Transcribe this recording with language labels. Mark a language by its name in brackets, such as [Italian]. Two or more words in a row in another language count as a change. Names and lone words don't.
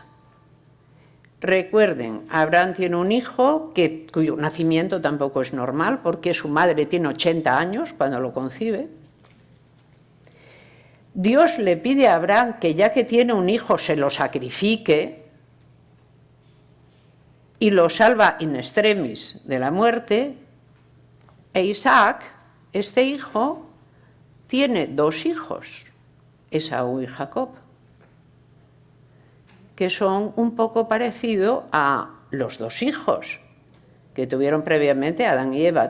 [Spanish] Recuerden, Abraham tiene un hijo cuyo nacimiento tampoco es normal, porque su madre tiene 80 años cuando lo concibe. Dios le pide a Abraham que ya que tiene un hijo se lo sacrifique y lo salva [Latin] in extremis [Spanish] de la muerte. E Isaac, este hijo, tiene 2 hijos, Esaú y Jacob, que son un poco parecidos a los 2 hijos que tuvieron previamente Adán y Eva.